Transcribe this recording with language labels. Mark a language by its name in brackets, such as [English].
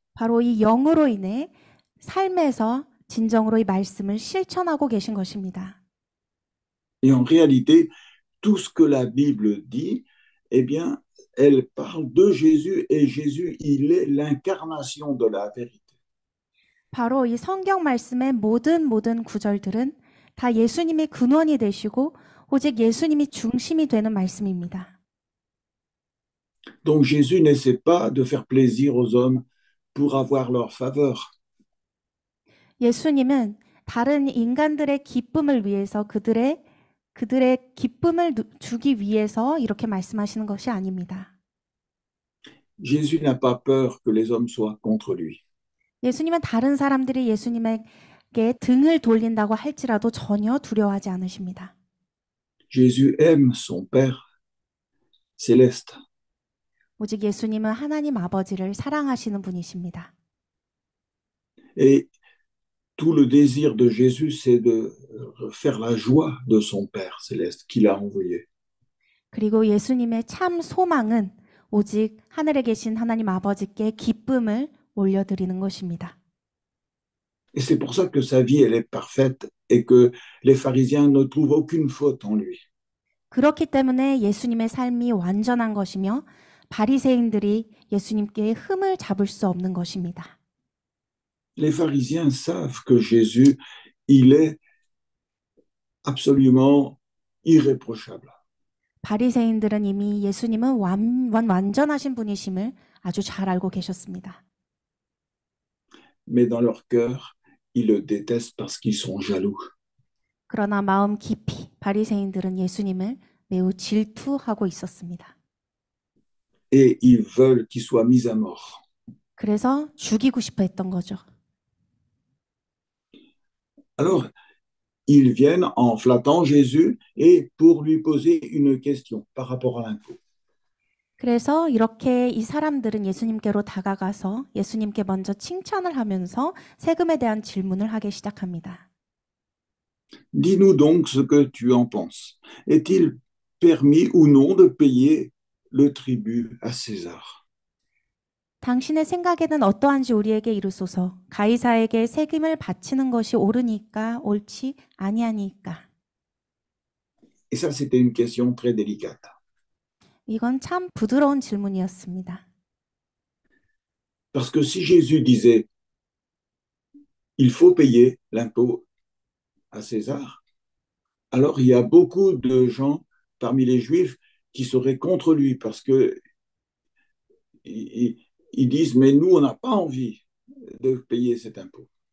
[Korean] 바로 이 영으로 인해 삶에서 진정으로 이 말씀을 실천하고 계신 것입니다. [French] Et en réalité, tout ce que la Bible dit, eh bien, elle parle de Jésus et Jésus, il est l'incarnation de la vérité. [Korean] 바로 이 성경 말씀의 모든 구절들은 다 예수님이 근원이 되시고 오직 예수님이 중심이 되는 말씀입니다. [French] Donc Jésus n'essaie pas de faire plaisir aux hommes pour avoir leur faveur. [Korean] 예수님은 다른 인간들의 기쁨을 위해서 그들의 기쁨을 주기 위해서 이렇게 말씀하시는 것이 아닙니다. [French] Jésus n'a pas peur que les hommes soient contre lui. [Korean] 예수님은 다른 사람들이 예수님에게 등을 돌린다고 할지라도 전혀 두려워하지 않으십니다. [French] Jésus aime son Père céleste. [Korean] 오직 예수님은 하나님 아버지를 사랑하시는 분이십니다. [French] Et tout le désir de Jésus, c'est de faire la joie de son Père céleste qu'il a envoyé. [Korean] 그리고 예수님의 참 소망은 오직 하늘에 계신 하나님 아버지께 기쁨을 올려드리는 것입니다. [French] Et c'est pour ça que sa vie, elle est parfaite et que les pharisiens ne trouvent aucune faute en lui. [Korean] 그렇기 때문에 예수님의 삶이 완전한 것이며 바리새인들이 예수님께 흠을 잡을 수 없는 것입니다. [French] Les pharisiens savent que Jésus, il est absolument irréprochable. [Korean] 바리새인들은 이미 예수님은 완전하신 분이심을 아주 잘 알고 계셨습니다. [French] Mais dans leur cœur, ils le détestent parce qu'ils sont jaloux. [Korean] 그러나 마음 깊이 바리새인들은 예수님을 매우 질투하고 있었습니다. [French] Et ils veulent qu'il soit mis à mort. [Korean] 그래서 죽이고 싶어 했던 거죠. [French] Alors, ils viennent en flattant Jésus et pour lui poser une question par rapport à l'impôt. [Korean] 그래서 이렇게 이 사람들은 예수님께로 다가가서 예수님께 먼저 칭찬을 하면서 세금에 대한 질문을 하기 시작합니다. [French] Dis-nous donc ce que tu en penses. Est-il permis ou non de payer le tribut à César? [Korean] 당신의 생각에는 어떠한지 우리에게 이르소서. 가이사에게 세금을 바치는 것이 옳으니까 옳지 아니하니까. [French] Et ça, c'était une question très délicate. [Korean] 이건 참 부드러운 질문이었습니다. [French] Parce que si Jésus disait, il faut payer l'impôt à César, alors il y a beaucoup de gens parmi les Juifs qui seraient contre lui parce que ils disent, mais nous, on n'a pas envie de payer cet impôt.